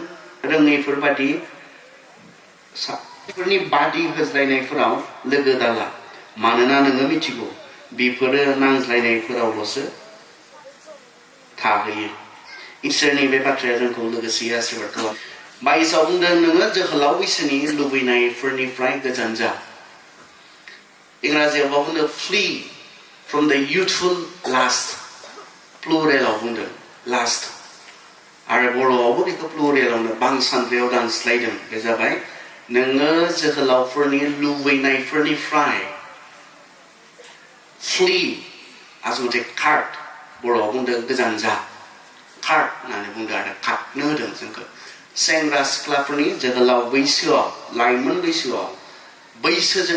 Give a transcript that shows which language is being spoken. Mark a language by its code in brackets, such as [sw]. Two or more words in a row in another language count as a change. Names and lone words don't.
[brx] रोङैफोरनि बादि होज्लायनायफोराव लोगो दाला मानोना नोङो मिथिगौ बेफोरो नांज्लायनायफोरावल'सो थाहैयो इसोरनि बे बाथ्राया जोंखौ लोगोसे आशीर्बाद खालाम 22आव बुंदों नोङो जोहोलाव बैसोनि लुबैनायफोरनिफ्राय गोजान जा इंराजियाव बुंदों [en] flee from the youthful lust [brx] प्लुरेलाव बुंदों lust आरो बर'आवबो बेखौ प्लुरेलावनो बांसानद्रायाव दानस्लायदों बे जाबाय नोङो जोहोलावफोरनि लुबैनायफोरनिफ्राय flee आसलथे कार्ड बर'आव बुंदों गोजान जा कार्ड होननानै बुंदों आरो खारनो होदों जोंखौ सेंग्रा सिख्लाफोरनि जोहोलाव बैसोआव लाइमोन बैसोआव बैसोजों